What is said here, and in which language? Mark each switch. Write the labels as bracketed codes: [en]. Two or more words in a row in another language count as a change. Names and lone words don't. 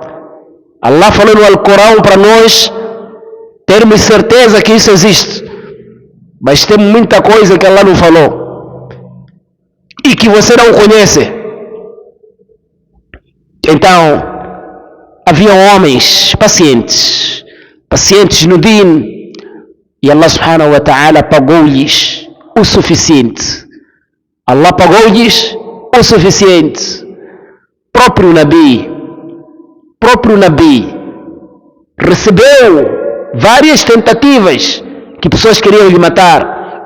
[pt] Allah falou no Alcorão para nós termos certeza que isso existe. Mas tem muita coisa que Allah não falou e que você não conhece. Então, havia homens pacientes no din, e Allah [ar] سبحانه وتعالى [pt] pagou-lhes o suficiente. Allah pagou-lhes o suficiente. Próprio Nabi recebeu várias tentativas que pessoas queriam lhe matar.